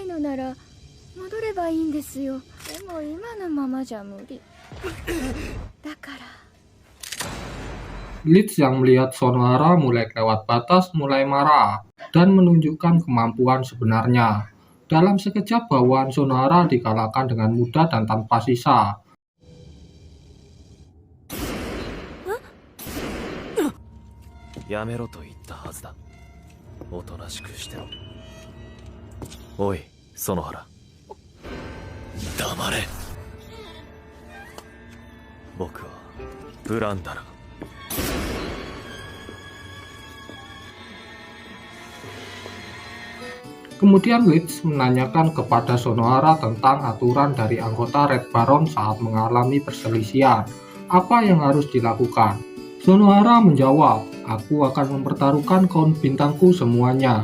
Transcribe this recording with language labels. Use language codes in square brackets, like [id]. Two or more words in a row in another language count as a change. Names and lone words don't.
[ja] なら戻ればいいんですよ。でも今のままじゃ無理。だから。 [id] Leeds yang melihat Sonohara mulai lewat batas mulai marah dan menunjukkan kemampuan sebenarnya. Dalam sekejap bawaan Sonohara dikalahkan dengan mudah dan tanpa sisa. [ja] やめろと言ったはずだ。おとなしくしてろ。おい、園原。黙れ。僕はブランダラ。 [id] Kemudian Leeds menanyakan kepada Sonohara tentang aturan dari anggota Red Baron saat mengalami perselisihan. Apa yang harus dilakukan? Sonohara menjawab, aku akan mempertaruhkan koin bintangku semuanya.